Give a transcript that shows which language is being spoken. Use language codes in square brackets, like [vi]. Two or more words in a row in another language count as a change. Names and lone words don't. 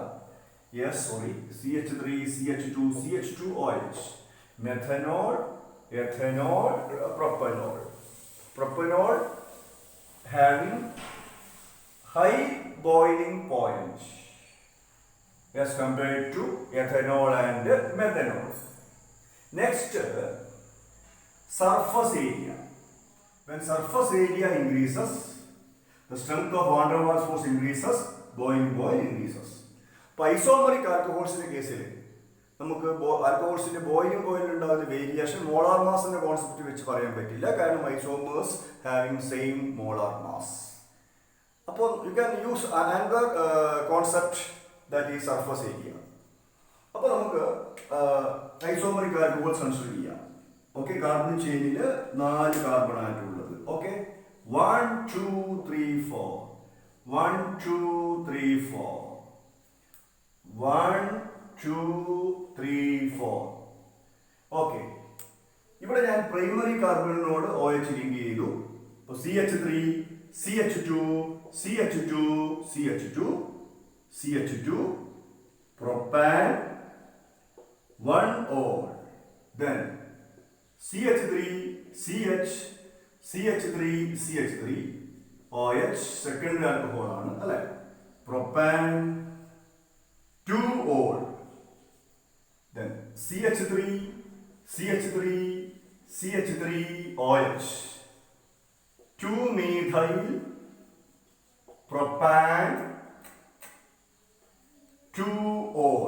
[en] Yes, sorry, CH3CH2CH2OH, methanol, ethanol, propanol having high boiling point as compared to ethanol and methanol. Next, surface area. When surface area increases, the strength of van der Waals force increases, boiling point increases. [ml] ഇപ്പോൾ ഐസോമറിക് ആൽക്കഹോൾസിൻ്റെ കേസിൽ നമുക്ക് ആൽക്കഹോൾസിൻ്റെ ബോയിലിംഗ് പോയിന്റിലുണ്ടാകുന്ന വേരിയേഷൻ മോളാർ മാസിൻ്റെ കോൺസെപ്റ്റ് വെച്ച് പറയാൻ പറ്റില്ല, കാരണം [en] isomers having same molar mass. അപ്പോൾ you can use another concept that is surface area. [ml] അപ്പോൾ നമുക്ക് [en] isomeric alcohols [ml] കൺസിഡർ ചെയ്യാം. ഓക്കെ, കാർബൺ ചെയിനിൽ 4 [en] carbon atom [ml] ഉള്ളത്. ഓക്കെ, 1 2 3 4 1 2 3 4 1 2 3 4. Okay, ഇവിടെ ഞാൻ പ്രൈമറി കാർബണിനോട് OH ലിങ്ക് ചെയ്തു. [en] അപ്പോൾ CH3, CH2, CH2, CH2, CH2, propan, 1 ol. Then CH3, CH, CH3, CH3, OH secondary alcohol [ml] ആണ് അല്ലേ? [en] Propan, 2 ol. Then CH3, CH3, CH3, OH, 2 methyl propan, 2 ol.